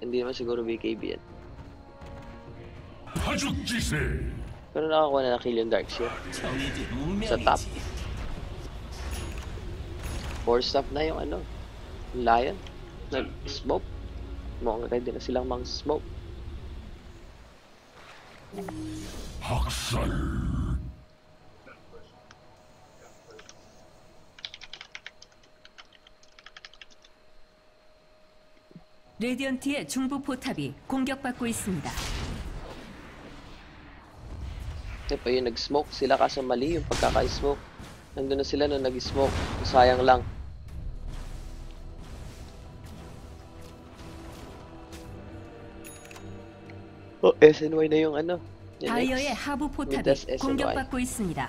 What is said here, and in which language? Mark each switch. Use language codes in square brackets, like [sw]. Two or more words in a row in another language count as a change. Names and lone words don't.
[tl] Hindi naman siguro BKB yan. Pero nakakuha na kill yung Darkseer. Sa top. 4 staff na yung ano. Lion. Nag-smoke. Mukhang ready na silang mang smoke. [ko] 학살. 레디언트의 중부 포탑이 공격받고 있습니다. [tl] Ito pa yung nag-smoke sila kaso mali yung pagkaka-smoke. Nandun na sila nung nag-smoke. Sayang lang. Oh, SNY na yung ano. Yung [ko] 다이어의 [tl] next. [ko] 하부 포탑이 [tl] Midas SNY. [ko] 공격받고 있습니다.